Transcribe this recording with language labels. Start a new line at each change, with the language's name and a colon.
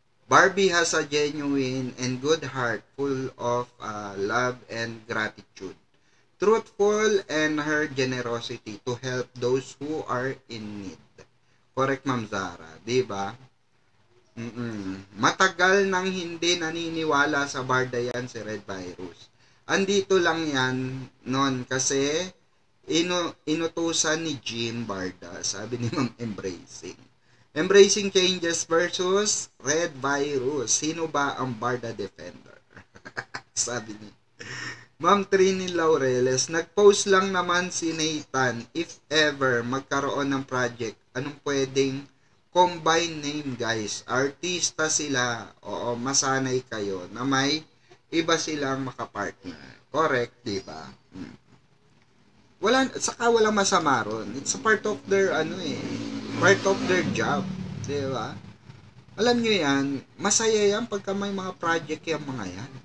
English: Barbie has a genuine and good heart full of love and gratitude. Truthful and her generosity to help those who are in need. Correct, Ma'am Zara.
Filipino: Diba? Matagal nang hindi naniniwala sa Barda yan si Red Virus. Andito lang yan noon kasi inutusan ni Jim Barda, sabi ni Ma'am Embracing. Embracing changes versus Red Virus. Sino ba ang Barda defender? Sabi ni Ma'am Trini Laureles, nag-post lang naman si Nathan if ever magkaroon ng project, anong pwedeng combine name, guys. Artista sila. Oo, masanay kayo na may iba silang makapartner. Correct, diba? Walang masama ron.
English: It's a part of their part of their job,
Filipino: diba? Alam nyo yan, masaya yan pagka may mga project yung mga yan.